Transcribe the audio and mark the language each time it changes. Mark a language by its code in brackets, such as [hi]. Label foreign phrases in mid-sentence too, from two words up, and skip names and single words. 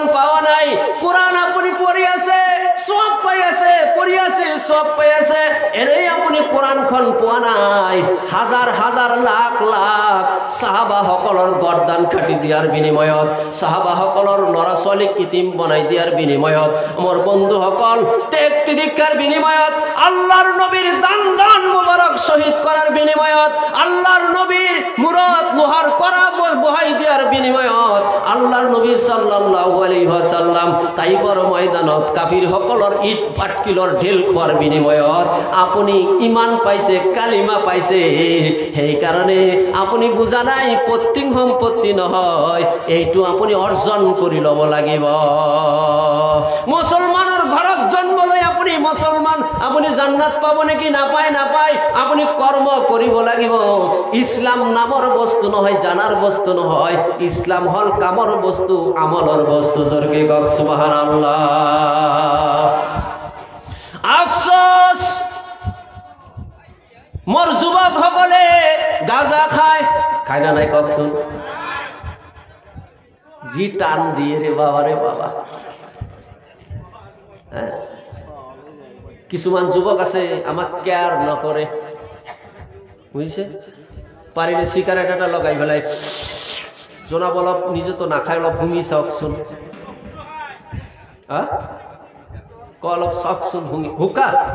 [as] পোৱা নাই কোৰাণ আপুনি পঢ়ি আছে সব পাই আছে পঢ়ি আছে সব পাই আছে এনেই আপুনি কোৰাণখন পোৱা নাই হাজাৰ হাজাৰ লাখ লাখ সাহাবাসকলৰ গৰ্দান কাটি দিয়াৰ বিনিময়ত সাহাবাসকলৰ ল'ৰা ছোৱালীক ইতিম বনাই দিয়াৰ বিনিময়ত মোৰ বন্ধুসকল ত্যাগ তিতিক্ষাৰ বিনিময়ত আল্লাহৰ নবীৰ দান দান মুবাৰক শহীদ কৰাৰ বিনিময়ত আল্লাহৰ নবীৰ মূৰত লোহাৰ কৰা বহাই দিয়াৰ বিনিময়ত আল্লাহৰ নবী [ar] صلى الله عليه وسلم [as] তাইবৰ ময়দানত কাফিৰসকলৰ ইট পাটকিলৰ ঢেল খোৱাৰ বিনিময়ত আপুনি ইমান পাইছে কালিমা পাইছে সেই কাৰণে আপুনি বুজা নাই প্ৰত্যেক সম্পত্তি নহয় এইটো আপুনি অৰ্জন কৰি ল'ব লাগিব মুছলমানৰ ঘৰত জন্ম লৈ আপুনি মুছলমান আপুনি জান্নাত পাব নেকি নাপায় নাপায় আপুনি কৰ্ম কৰিব লাগিব ইছলাম নামৰ বস্তু নহয় জানাৰ বস্তু নহয় ইছলাম হল কামৰ বস্তু আমলৰ বস্তু জোৰকে কওক সুবহানাল্লাহ আফসোস মোর যুবক সকলে গাঁজা খায় খায় না নাই কওকচোন জি টান দিয়ে রে বাবা কিছুমান যুবক আছে আমাক কেয়ার নকৰে বুঝছে পাৰিলে সিগারেট এটা লগাই পেলাই জনাব অলপ নিজে তো নাখায় অলপ ভুঙি চাওকচোন অলপ চাওকচোন ভুঙি হুকা